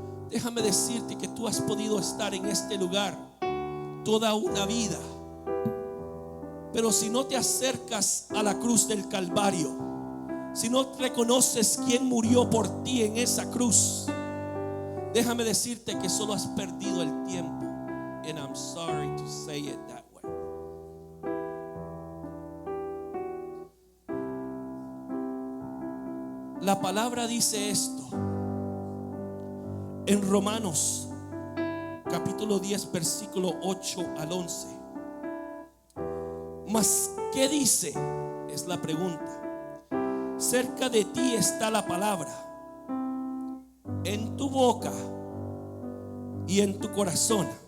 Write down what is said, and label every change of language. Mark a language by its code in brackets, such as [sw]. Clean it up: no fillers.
[es] Déjame decirte que tú has podido estar en este lugar toda una vida, pero si no te acercas a la cruz del Calvario, si no reconoces quién murió por ti en esa cruz, déjame decirte que solo has perdido el tiempo. [en] And I'm sorry to say it that way. [es] La palabra dice esto en Romanos capítulo 10 versículo 8 al 11. Mas ¿qué dice? Es la pregunta. Cerca de ti está la palabra, en tu boca y en tu corazón.